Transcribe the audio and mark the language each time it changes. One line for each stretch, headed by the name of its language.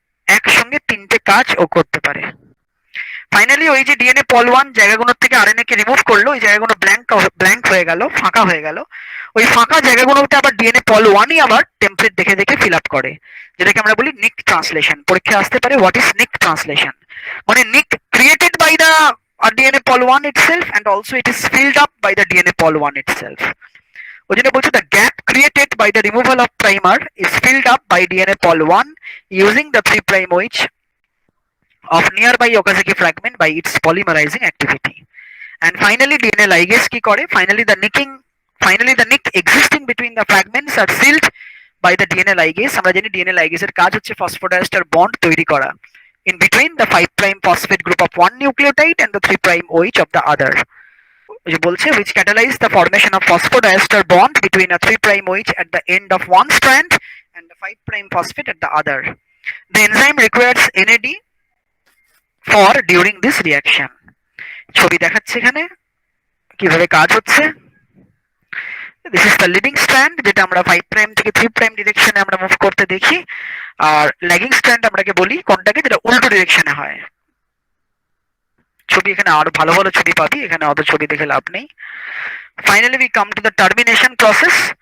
Bangla: একসঙ্গে তিনটে কাজ ও করতে পারে। ফাইনালি ওই যে ডিএনএ পল 1 জায়গাগুলোর থেকে আরএনএ কে রিমুভ করলো, ওই জায়গাগুলো ব্ল্যাঙ্ক হয়ে গেল, ফাঁকা হয়ে গেল। ওই ফাঁকা জায়গাগুলোতে আবার ডিএনএ পল 1ই আবার টেমপ্লেট দেখে দেখে ফিল আপ করে, যেটাকে আমরা বলি নিক ট্রান্সলেশন। পরীক্ষায় আসতে পারে
English: What is nick translation, মানে nick created by the DNA pol 1 itself and also it is filled up by the DNA pol 1 itself।
Bangla: ওই জন্য বলছে
English: the gap created by the removal of primer is filled up by DNA pol 1 using the 3 prime OH of nearby Okazaki fragment by its polymerizing activity। And finally DNA ligase
Bangla: কি করে?
English: Finally the nick existing between the fragments are sealed by the DNA ligase.
Bangla: আমরা জানি DNA লাইগেজের কাজ হচ্ছে phosphodiester bond তৈরি করা
English: in between the 5' phosphate group of one nucleotide and the 3' OH of the other.
Bangla: যে বলছে
English: which catalyze the formation of phosphodiester bond between a 3' OH at the end of one strand and the 5' phosphate at the other. The enzyme requires NAD for during this reaction.
Bangla: ছবি দেখাচ্ছে এখানে কিভাবে কাজ হচ্ছে।
English: this is the leading strand,
Bangla: যেটা আমরা 5' থেকে 3' ডিরেকশনে আমরা মুভ করতে দেখি, আর ল্যাগিং স্ট্র্যান্ড আমরাকে বলি কোনটাকে, যেটা উল্টো ডিরেকশনে হয়। ছবি এখানে আরো ভালো ভালো ছবি পাবি, এখানে অত ছবি দেখে লাভ নেই।
English: Finally we come to the termination process.